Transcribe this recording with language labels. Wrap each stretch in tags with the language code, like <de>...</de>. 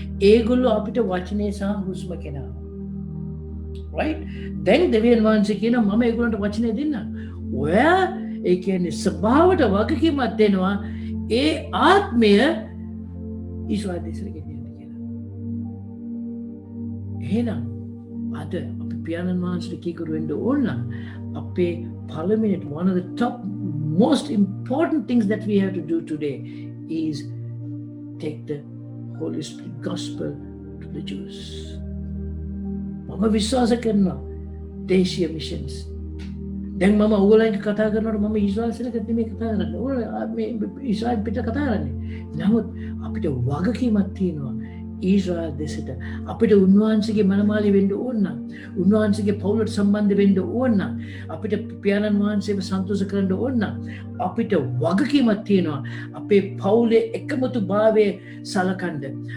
<si>ඒගොල්ලෝ අපිට වචනේ සහ හුස්ම කෙනා. right? දැන් දෙවියන් වහන්සේ කියනවා මම ඒගොල්ලන්ට වචනේ දෙන්නම්. ඔයා ඒ කියන්නේ ස්වභාවයට වගකීමක් දෙනවා. ඒ ආත්මය ඊශ්වර දේශයට ගෙනියන්න කියලා. එහෙනම් අද අපි පියාණන් වහන්සේට කීකරු වෙන්න ඕන නම් අපේ පළවෙනි</si> <en>one of the top most important things that we have to do today is take the Holy Spirit gospel to the Jews.</en> <si>මම විශ්වාස කරනවා දේශීය මිෂන්ස්. දැන් මම ඕගොල්ලන්ට කතා කරනකොට මම ඊශ්‍රායල් සෙනගට නෙමෙයි කතා කරන්නේ. ඕගොල්ලෝ මේ ඊශ්‍රායල් පිට කතා කරන්නේ. නමුත් අපිට වගකීමක් තියෙනවා ඊශ්‍රායල් දෙසට. අපිට උන්වහන්සේගේ මනමාලි වෙන්න ඕන නම්, උන්වහන්සේගේ පවුලට සම්බන්ධ වෙන්න ඕන නම්, අපිට පියාණන් වහන්සේව සන්තෝෂ කරන්න ඕන නම් අපිට වගකීමක් තියෙනවා අපේ පවුලේ එකමුතුභාවය සලකන්න.</si>